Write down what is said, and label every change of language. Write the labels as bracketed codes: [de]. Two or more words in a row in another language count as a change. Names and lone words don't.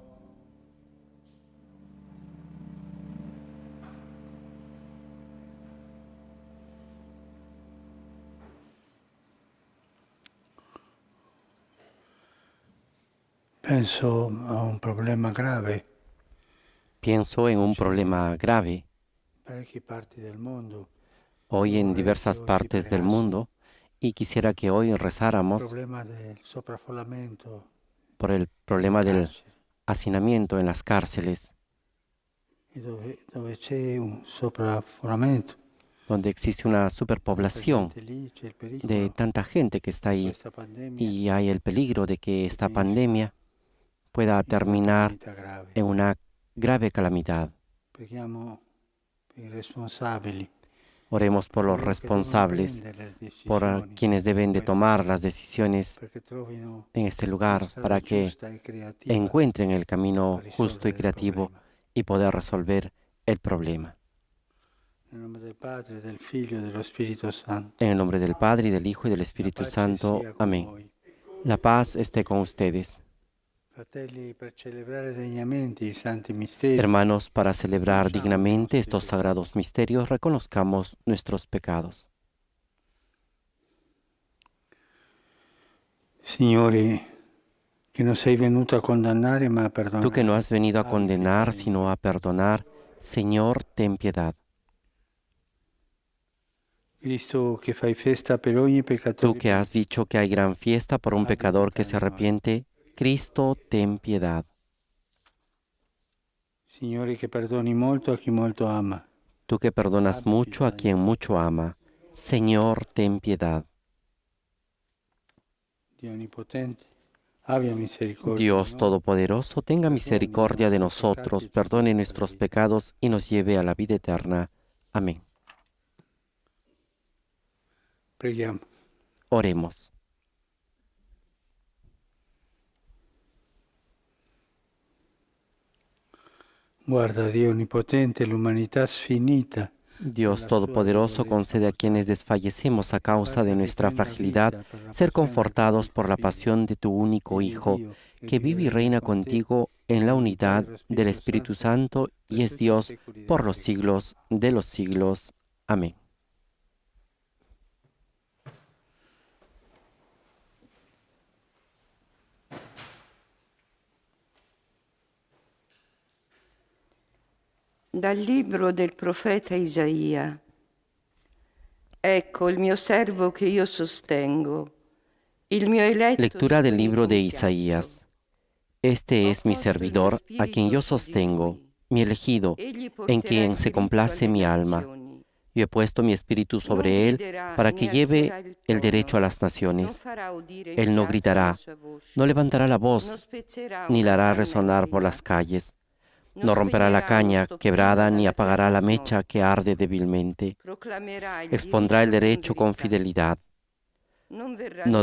[it] Penso a un problema grave. [es] Pienso en un problema grave [it] Parecchie parti del mondo. [es] hoy [it] Io [es] en [it] vorrei che [es] diversas [it] oggi [es] partes del [it] pregassimo [es] mundo y quisiera que hoy [it] il [es] rezáramos [it] problema del sovraffollamento [es] por el [it] nelle [es] problema del [it] carceri. [es] hacinamiento en las cárceles, [it] E dove c'è un sovraffollamento, [es] donde existe una [it] tanta [es] superpoblación [it] gente lì, c'è il [es] de [it] pericolo [es] tanta gente que está [it] che [es] ahí [it] questa pandemia [es] y hay el peligro de que esta [it] finisca [es] pandemia pueda [it] in una [es] terminar [it] calamità grave. [es] en una grave calamidad. [it] Preghiamo per i responsabili, [es] Oremos por los [it] coloro che devono [es] responsables, [it] prendere le [es] por [it] decisioni [es] quienes [it] in [es] deben de [it] questo, [es] tomar las decisiones [it] perché trovino [es] en este [it] una [es] lugar [it] strada [es] para que [it] giusta e creativa [es] encuentren el camino [it] per [es] justo y [it] risolvere il [es] creativo [it] problema. [es] y poder resolver el problema. [it] Nel nome del Padre, del Figlio e dello Spirito Santo. [es] En el nombre del Padre, y del Hijo y del [it] La [es] Espíritu [it] pace [es] Santo. [it] sia con [es] Amén. [it] voi. [es] La paz esté con ustedes. [it] Fratelli, per celebrare degnamente i santi misteri, [es] Hermanos, para celebrar [it] riconosciamo i [es] dignamente [it] nostri [es] estos [it] peccati. [es] sagrados misterios, reconozcamos nuestros pecados. [it] Signore, che non sei venuto a condannare ma a [es] Tú que no [it] perdonare, [es] has venido a [it] abbi pietà [es] condenar, [it] di [es] sino [it] noi. [es] a perdonar, Señor, ten piedad. [it] Cristo, che fai festa per ogni [es] Tú [it] peccatore [es] que has [it] pentito, [es] dicho que hay gran fiesta por un [it] abbi [es] pecador que [it] pietà [es] se [it] di noi. [es] arrepiente, Cristo, ten piedad. [it] Signore, che perdoni molto a chi molto ama, [es] Tú que perdonas [it] abbi [es] mucho a [it] pietà di [es] quien [it] noi. [es] mucho ama, Señor, ten piedad. [it] Dio Onnipotente, abbia misericordia di [es] Dios [it] noi, [es] Todopoderoso, tenga [it] perdoni i [es] misericordia de [it] nostri peccati [es] nosotros, [it] e ci [es] perdone [it] conduca alla [es] nuestros [it] vita. [es] pecados y nos lleve a la vida eterna. Amén. [it] Preghiamo. [es] Oremos. [it] Guarda, Dio Onnipotente, l'umanità sfinita per [es] Dios [it] la sua [es] Todopoderoso, [it] debolezza [es] concede a quienes [it] mortale, [es] desfallecemos a causa de [it] farli [es] nuestra [it] riprendere [es] fragilidad [it] vita per la [es] ser [it] passione del tuo [es] confortados [it] unico [es] por la [it] Figlio. [es] pasión de tu único [it] Egli è [es] Hijo, [it] Dio e [es] que [it] vive e [es] vive y [it] regna [es] reina [it] con te [es] contigo en la [it] nell'unità [es] unidad [it] dello [es] del [it] Spirito [es] Espíritu [it] Santo [es] Santo [it] per [es] y es [it] tutti i [es] Dios [it] secoli [es] por [it] dei [es] los [it] secoli. [es] siglos de los siglos. Amén. [it] Dal libro del profeta Isaia. Ecco il mio servo che io sostengo, il mio eletto di [es] Lectura [it] cui [es] del [it] mi [es] libro de [it] compiaccio. [es] Isaías. Este [it] Ho [es] es mi [it] posto il mio [es] servidor, a quien [it] spirito [es] yo [it] su di [es] sostengo, [it] lui. [es] mi elegido, [it] Egli [es] en [it] porterà [es] quien [it] il [es] se [it] diritto [es] complace [it] alle [es] mi alma. [it] nazioni. [es] Yo he puesto mi espíritu [it] Non [es] sobre él [it] griderà [es] para [it] né [es] que [it] alzerà [es] lleve [it] il [es] el derecho a [it] tono, [es] las [it] non [es] naciones. [it] farà udire in [es] Él no [it] piazza la [es] gritará, [it] sua voce, [es] no levantará la [it] non [es] voz, [it] spezzerà [es] ni la [it] una [es] hará [it] canna [es] resonar por las [it] ingriata, [es] calles. [it] non [es] No romperá la [it] spegnerà uno [es] caña [it] stoppino [es] quebrada ni [it] dalla [es] apagará [it] fiamma [es] la mecha que [it] smorta, [es] arde débilmente. [it] proclamerà il [es] Expondrá el [it] diritto con [es] derecho con [it] verità. [es] fidelidad. [it] Non verrà [es] No